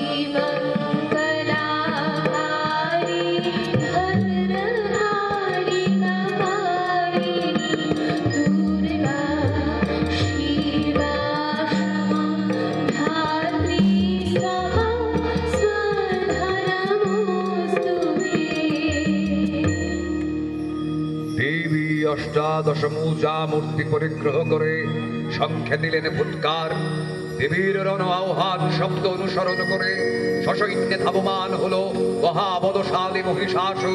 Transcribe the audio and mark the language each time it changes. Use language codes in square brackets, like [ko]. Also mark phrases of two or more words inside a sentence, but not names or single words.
[sa] मङ्गलाकारि भद्रकाळि कपालिनी दुर्गा शिवा धात्री स्वाहा स्वधनमोऽस्तु मे। [bn] দেবী অষ্টাদশ মূজা মূর্তি পরিগ্রহ করে সংখ্যা দিলেন ফুৎকার। দেবীর রণ আহ্বান শব্দ অনুসরণ করে সসৈন্যে ধাবমান হলো মহাবদশালী মহিষাসুর।